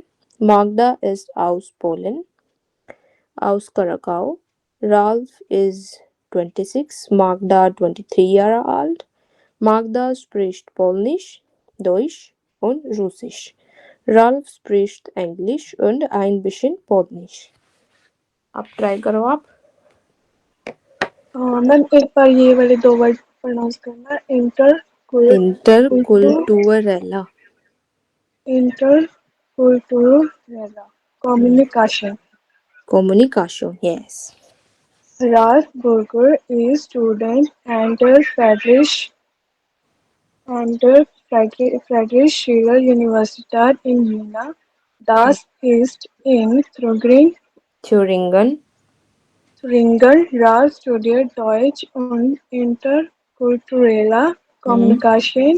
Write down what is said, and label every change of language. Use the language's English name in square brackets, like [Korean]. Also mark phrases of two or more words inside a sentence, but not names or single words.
[German] Magda ist aus Polen, aus Krakau. Ralph is 26, Magda 23 Jahre alt. Magda spricht Polnisch, Deutsch und Russisch. Ralph spricht Englisch und ein bisschen Polnisch. [Hindi] अब ट्राई करो आप। मैम एक बार ये वाले 2 [English] word pronounce [Hindi] करना, [German] इंटरकुल्टुरल इंटरकुल्टुरला, [English] intercultural communication. Communication, yes. Ralph Burger is student at the Friedrich Schiller Universität in Jena. [German] Das ist in Thüringen. Thüringen. Ralph studiert Deutsch und interkulturelle Kommunikation.